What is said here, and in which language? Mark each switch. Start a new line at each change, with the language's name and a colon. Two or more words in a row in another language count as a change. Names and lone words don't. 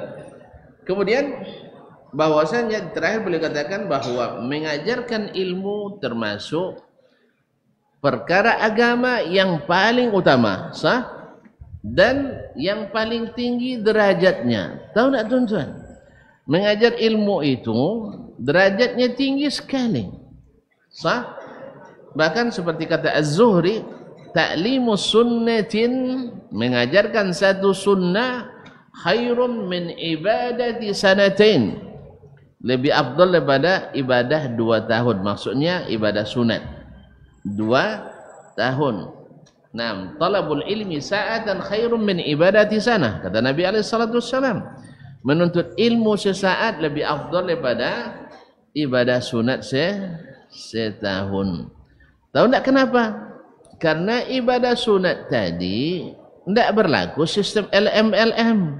Malay: Kemudian bahwasanya terakhir boleh katakan bahwa mengajarkan ilmu termasuk perkara agama yang paling utama, sah, dan yang paling tinggi derajatnya. Tahu tak tuan-tuan? Mengajar ilmu itu derajatnya tinggi sekali, sah. Bahkan seperti kata Az-Zuhri,
Arabic: تعليم سنة,
Malay: mengajarkan satu sunnah,
Arabic: خير من عبادة سنتين,
Malay: lebih afdal daripada ibadah 2 tahun. Maksudnya ibadah sunat. 2 tahun. Nah,
Arabic: طلب العلم ساعة خير من عبادة سنة.
Malay: Kata Nabi SAW, menuntut ilmu sesaat lebih afdal daripada ibadah sunat setahun. Tahu tak kenapa? Karena ibadah sunat tadi tidak berlaku sistem LMLM.